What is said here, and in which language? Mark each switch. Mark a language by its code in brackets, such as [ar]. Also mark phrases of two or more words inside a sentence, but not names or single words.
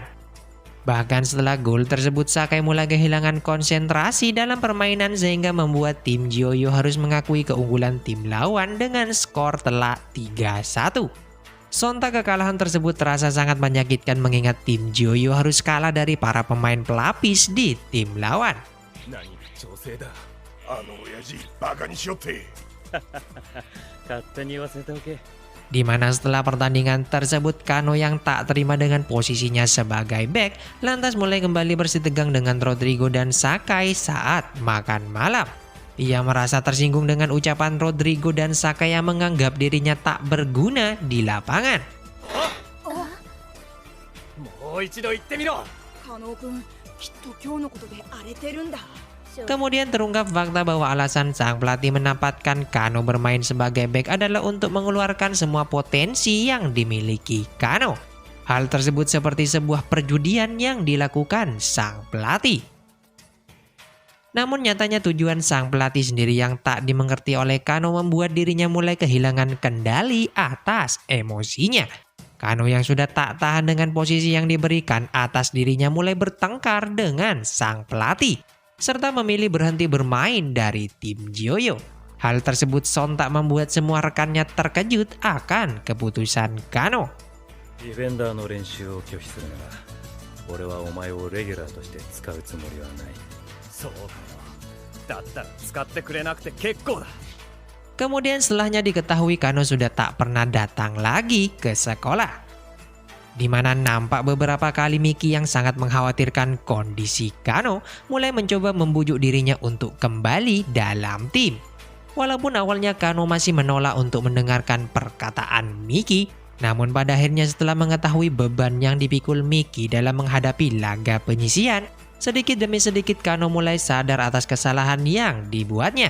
[id] Bahkan setelah gol tersebut Sakai mulai kehilangan konsentrasi dalam permainan sehingga membuat tim Joyo harus mengakui keunggulan tim lawan dengan skor telak 3-1. Sontak kekalahan tersebut terasa sangat menyakitkan mengingat tim Joyo harus kalah dari para pemain pelapis di tim lawan. [ja] 何が調整だあの親父バカにしよって勝手に言わせておけ。 [id] Di mana setelah pertandingan tersebut Kano yang tak terima dengan posisinya sebagai bek lantas mulai kembali bersih tegang dengan Rodrigo dan Sakai saat makan malam. Ia merasa tersinggung dengan ucapan Rodrigo dan Sakai yang menganggap dirinya tak berguna di lapangan. [ja] もう一度言ってみろ。加納君きっと今日のことで荒れてるんだ。 [id] Kemudian terungkap fakta bahwa alasan sang pelatih menempatkan Kano bermain sebagai bek adalah untuk mengeluarkan semua potensi yang dimiliki Kano. Hal tersebut seperti sebuah perjudian yang dilakukan sang pelatih. Namun nyatanya tujuan sang pelatih sendiri yang tak dimengerti oleh Kano membuat dirinya mulai kehilangan kendali atas emosinya. Kano yang sudah tak tahan dengan posisi yang diberikan atas dirinya mulai bertengkar dengan sang pelatih, serta memilih berhenti bermain dari tim Gioyo. Hal tersebut sontak membuat semua rekannya terkejut akan keputusan Kano. [ja] ディフェンダーの練習を拒否するなら俺はお前をレギュラーとして使うつもりはない。そうかよ。だったら使ってくれなくて結構だ。 [id] Kemudian setelahnya diketahui Kano sudah tak pernah datang lagi ke sekolah, di mana nampak beberapa kali Miki yang sangat mengkhawatirkan kondisi Kano mulai mencoba membujuk dirinya untuk kembali dalam tim. Walaupun awalnya Kano masih menolak untuk mendengarkan perkataan Miki, namun pada akhirnya setelah mengetahui beban yang dipikul Miki dalam menghadapi laga penyisihan, sedikit demi sedikit Kano mulai sadar atas kesalahan yang dibuatnya.